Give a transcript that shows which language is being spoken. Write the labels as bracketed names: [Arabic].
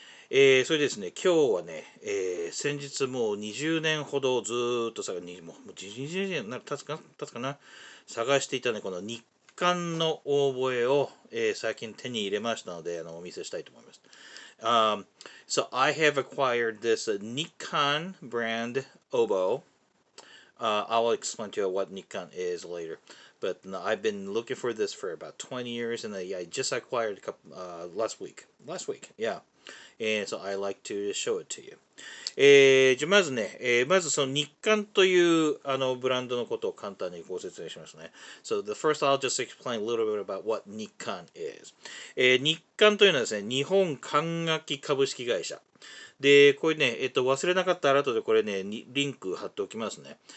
[Japanese] それですね、今日はね、先日もう20年ほどずっともう20年経つかな、探していたね、この日韓のオーボエを、最近手に入れましたので、お見せしたいと思います。 [English] So I have acquired this Nikkan brand oboe. I'll explain to you what Nikkan is later. But I've been looking for this for about 20 years, and I just acquired a couple last week. Yeah. And so I like to show it to you. [Japanese] じゃあまずね、まずその日韓というブランドのことを簡単にご説明しますね。 [English] So the first I'll just explain a little bit about what Nikkan is. [Japanese] 日韓というのはですね、日本管楽器株式会社。で、これね、忘れなかったら後でこれね、リンク貼っておきますね。